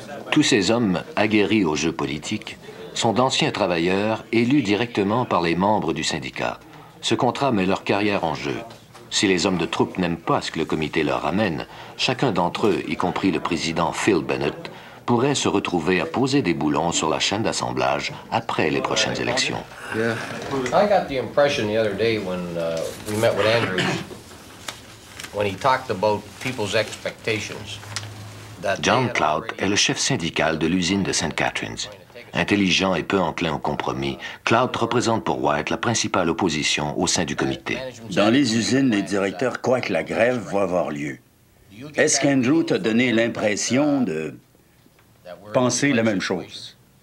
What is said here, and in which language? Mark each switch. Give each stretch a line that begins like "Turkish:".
French: Tous ces hommes aguerris au jeu politique sont d'anciens travailleurs élus directement par les membres du syndicat. Ce contrat met leur carrière en jeu. Si les hommes de troupe n'aiment pas ce que le comité leur ramène, chacun d'entre eux, y compris le président Phil Bennett, pourrait se retrouver à poser des boulons sur la chaîne d'assemblage après les prochaines élections.
English: Yeah. I got the impression the other day when we met with Andrews, when he talked about people's expectations.
French: John Clout est le chef syndical de l'usine de St. Catharines. Intelligent et peu enclin au compromis, Clout représente pour White la principale opposition au sein du comité. Dans les usines, les directeurs croient que la grève va avoir lieu. Est-ce qu'Andrew t'a donné l'impression de penser la même chose?